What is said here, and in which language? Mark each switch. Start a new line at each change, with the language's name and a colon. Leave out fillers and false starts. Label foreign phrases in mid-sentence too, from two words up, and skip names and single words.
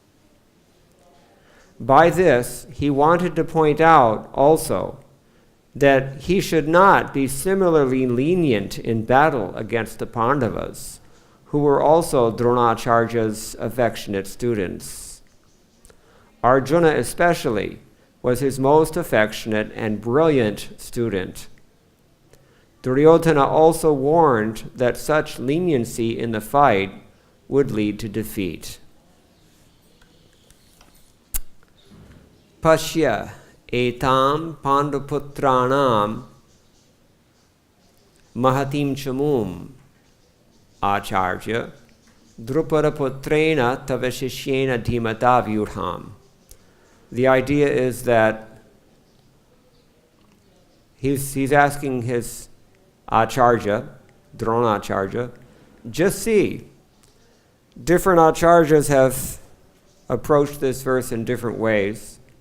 English: By this, he wanted to point out also that he should not be similarly lenient in battle against the Pandavas, who were also Dronacharya's affectionate students. Arjuna especially was his most affectionate and brilliant student. Duryodhana also warned that such leniency in the fight would lead to defeat.
Sanskrit: Pashya etam panduputranam mahatim chamum acharya drupadaputrena tavashishyena dhimata vyudham.
English: The idea is that he's asking his acharya, Dronacharya, just see, different acharyas have approached this verse in different ways.